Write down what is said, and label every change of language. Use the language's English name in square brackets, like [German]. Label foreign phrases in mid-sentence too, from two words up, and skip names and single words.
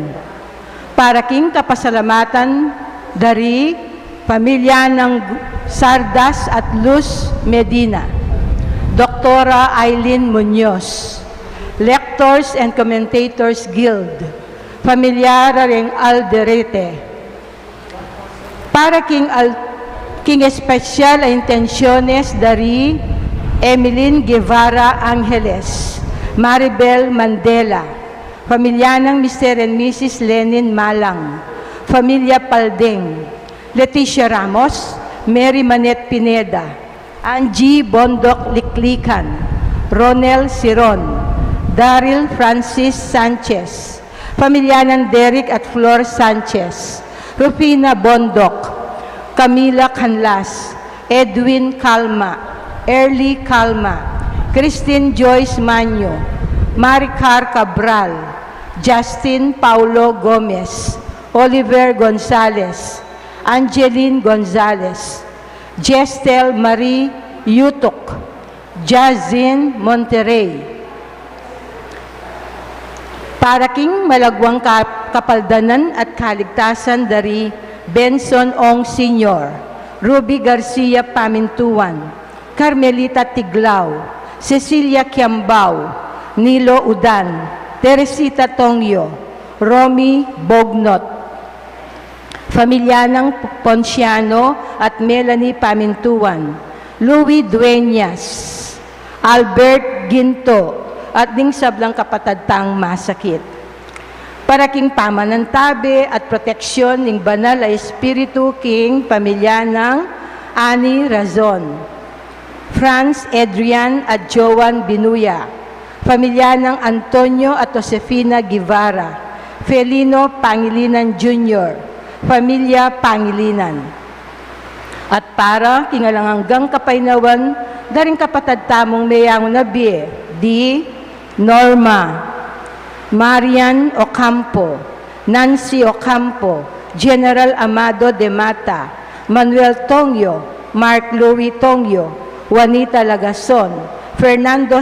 [Pampanga] Para king kapasalamatan, dari pamilya ng Sardas at Luz Medina, Doktora Eileen Munoz, Lectors and Commentators Guild, Familiar ring Alderete. Para king espesyal a intenciones dari Emeline Guevara Angeles, Maribel Mandela, pamilya ng Mr. and Mrs. Lenin Malang, Familia Paldeng, Leticia Ramos, Mary Manet Pineda, Angie Bondok Liklikan, Ronel Siron, Daryl Francis Sanchez, pamilya ng Derek at Flor Sanchez, Rufina Bondok, Camila Canlas, Edwin Calma, Early Calma, Christine Joyce Manyo, Maricar Cabral, Justin Paulo Gomez, Oliver Gonzalez, Angeline Gonzalez, Gestel Marie Yutok, Jazin Monterrey. Para king malagwang kapaldanan at kaligtasan dari Benson Ong Sr., Ruby Garcia Pamintuan, Carmelita Tiglao, Cecilia Kiambao, Nilo Udan, Teresita Tongyo, Romy Bognot, pamilya ng Ponciano at Melanie Pamintuan, Louis Dueñas, Albert Ginto, at ding sablang kapatadtang masakit. Para king pamanantabi at proteksyon ng banal ay Espiritu king pamilya ng Ani Razon, Franz Adrian at Joan Binuya, pamilya ng Antonio at Josefina Guevara, Felino Pangilinan Jr., pamilya Pangilinan. At para kingalanganggang kapainawan, daring kapatadtamong mayang nabi, di Norma, Marian Ocampo, Nancy Ocampo, General Amado de Mata, Manuel Tongyo, Mark Louis Tongyo, Juanita Lagason, Fernando